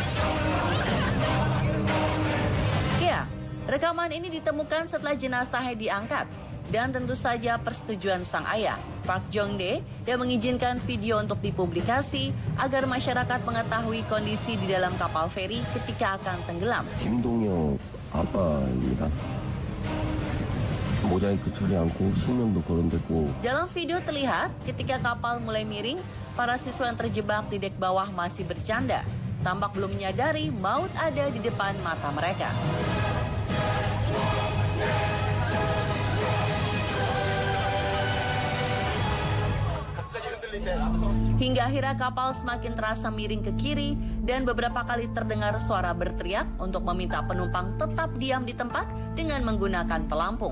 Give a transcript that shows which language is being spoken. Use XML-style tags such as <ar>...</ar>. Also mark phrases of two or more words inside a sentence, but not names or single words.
<id>Ya, rekaman ini ditemukan setelah jenazahnya diangkat dan tentu saja persetujuan sang ayah, Park Jong-dae, yang mengizinkan video untuk dipublikasi agar masyarakat mengetahui kondisi di dalam kapal feri ketika akan tenggelam.</id> <ko>김동혁 아빠입니다. 모자이크 처리 않고 신명도 거론됐고.</ko> <id>Dalam video terlihat ketika kapal mulai miring, para siswa yang terjebak di dek bawah masih bercanda, tampak belum menyadari maut ada di depan mata mereka. Hingga akhirnya kapal semakin terasa miring ke kiri dan beberapa kali terdengar suara berteriak untuk meminta penumpang tetap diam di tempat dengan menggunakan pelampung.</id>